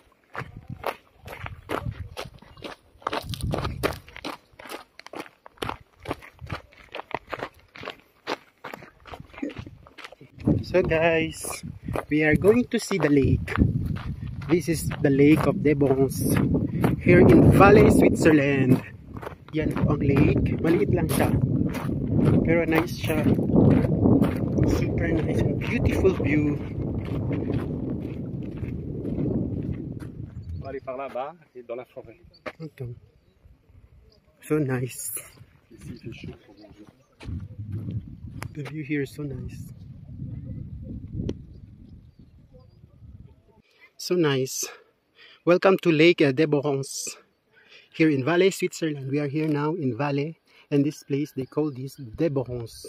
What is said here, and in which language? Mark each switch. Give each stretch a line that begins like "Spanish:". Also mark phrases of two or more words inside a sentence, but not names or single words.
English: So guys, we are going to see the lake. This is the lake of Debons here in Valais, Switzerland.
Filipino: Yan po ang lake. Maliit lang siya. Pero nice siya.
English: Super nice and beautiful view.
French: On va aller par là-bas et dans la forêt.
English: Ito. So nice.
French: Ici, il fait chaud pour manger.
English: The view here is so nice. So nice. Welcome to Lake Deborons here in Valais, Switzerland. We are here now in Valais, and this place they call this Deborons.